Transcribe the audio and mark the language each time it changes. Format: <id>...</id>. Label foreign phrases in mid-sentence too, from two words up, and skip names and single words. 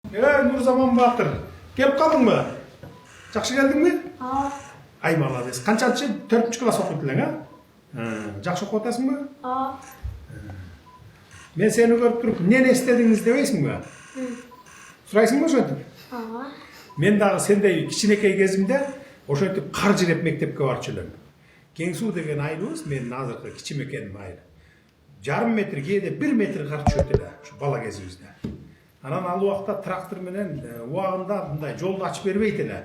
<kk>Нұрзаман Батыр, келіп қалдың ба? Жақсы келдің бе? Ай, молодец. Қаншаншы? 4-ші класс оқиды ең, а? Жақсы оқып отырсың ба? Мен сені көріп тұрып, нені істедіңіз демейсің ба? Сұрайсың ба ошентип?</kk> <ky>Мен дағы сендей кичинекей кезимде ошентип кар жинеп мектепке барып жүрөм. Кеңсуу деген айылыбыз, менин азыркы кичимекеним айыл. Жарым метр, кээде 1 метр кар түшөт эле, ушу бала кезибизде. Анан ал убакта трактор менен убагында мындай жолду ачып бербейт эле.</ky>